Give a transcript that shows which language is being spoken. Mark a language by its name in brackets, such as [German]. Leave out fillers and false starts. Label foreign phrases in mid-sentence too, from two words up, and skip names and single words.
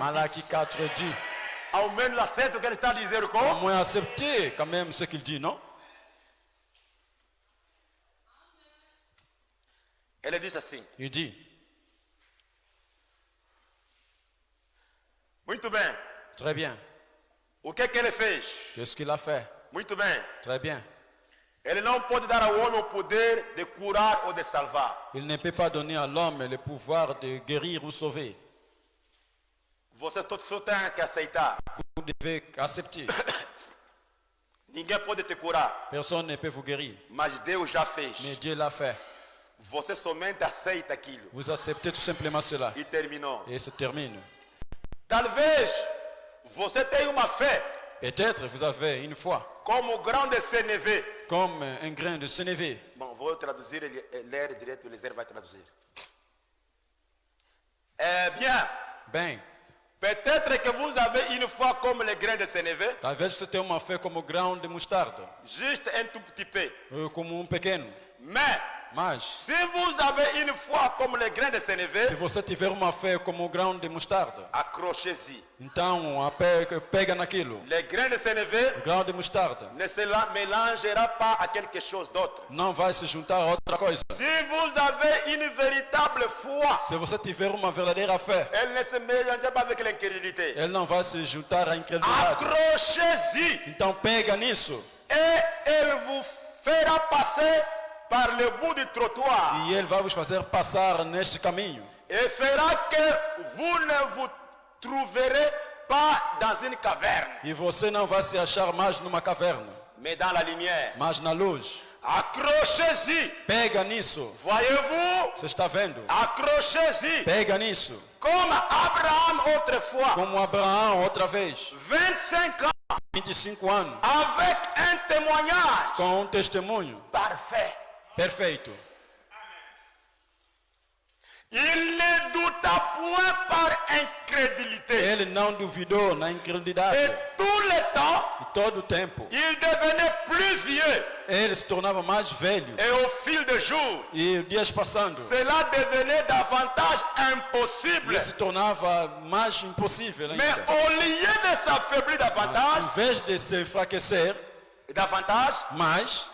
[Portuguese] Malachie disse. [French] 4 dit, [Portuguese] Ao menos aceita o que ele está a dizer [French] au [Portuguese] com. [French] moins accepter quand même ce qu'il dit, non? [Portuguese] Ele disse assim. [French] Il dit, [Portuguese] Muito bem. [French] très bien, [Portuguese] O que ele fez? [French] qu'est-ce qu'il a fait? [Portuguese] Muito bem. [French] Très bien. [Portuguese] Ele não pode dar ao homem o poder de curar ou de salvar. [French] Il ne peut pas donner à l'homme le pouvoir de guérir ou sauver. [Portuguese] Você só tem que aceitar. [French] Vous devez accepter. [Portuguese] Ninguém pode te curar, [French] Personne ne peut vous guérir. [Portuguese] mas Deus já fez. [French] Mais Dieu l'a fait. [Portuguese] Você somente aceita aquilo. [French] Vous acceptez tout simplement cela. [Portuguese] E terminou. [French] Et se termine. [Portuguese] Talvez você tenha uma fé [French] Peut-être vous avez une foi, comme au grand de Sénévé. comme un grain de sénévé. Bon, [Portuguese] vou traduzir, ler direto, o Eliezer vai traduzir. [French] Eh bien, [Portuguese] Bem, [French] peut-être que vous avez une foi comme le grain de Sénévé, [Portuguese] talvez você tenha uma fé como o grão de mostarda, [French] juste un tout petit peu. [Portuguese] como pequeno. Mas, [French] Si vous avez une foi comme le grain de Sénévé, [Portuguese] se você tiver uma fé como o grão de mostarda, [French] accrochez-y. [Portuguese] então pega naquilo. [French] Le grain de Sénévé [Portuguese] O grão de mostarda [French] ne se mélangera pas à quelque chose d'autre. [Portuguese] não vai se juntar a outra coisa. [French] Si vous avez une véritable foi, [Portuguese] Se você tiver uma verdadeira fé, [French] elle ne se mélangera pas avec l'incrédulité. [Portuguese] ele não vai se juntar à incredulidade. [French] Accrochez-y [Portuguese] Então pega nisso [French] et elle vous fera passer par le bout du trottoir [Portuguese] e ele vai vos fazer passar neste caminho. [French] et fera que vous ne vous trouverez pas dans une caverne, [Portuguese] E você não vai se achar mais numa caverna, [French] mais dans la lumière. [Portuguese] mas na luz. [French] Accrochez-y. [Portuguese] Pega nisso. [French] Voyez-vous? [Portuguese] Você está vendo? [French] Accrochez-y. [Portuguese] Pega nisso. [French] Comme Abraham autrefois, [Portuguese] Como Abraão outra vez, [French] 25 ans, [Portuguese] 25 anos, [French] avec un témoignage [Portuguese] com um testemunho [French] parfait. [Portuguese] perfeito. [French] Il ne douta point par incrédulité. [Portuguese] Ele não duvidou na incredulidade. [French] Et tout le temps, [Portuguese] E todo o tempo, [French] il devenait plus vieux. [Portuguese] ele se tornava mais velho. [French] Et au fil des jours, [Portuguese] E dias passando, [French] cela devenait davantage impossible. [Portuguese] ele se tornava mais impossível Mais ainda. [French] au lieu de s'affaiblir davantage, [Portuguese] Em vez de se enfraquecer, [French] davantage, [Portuguese] mais,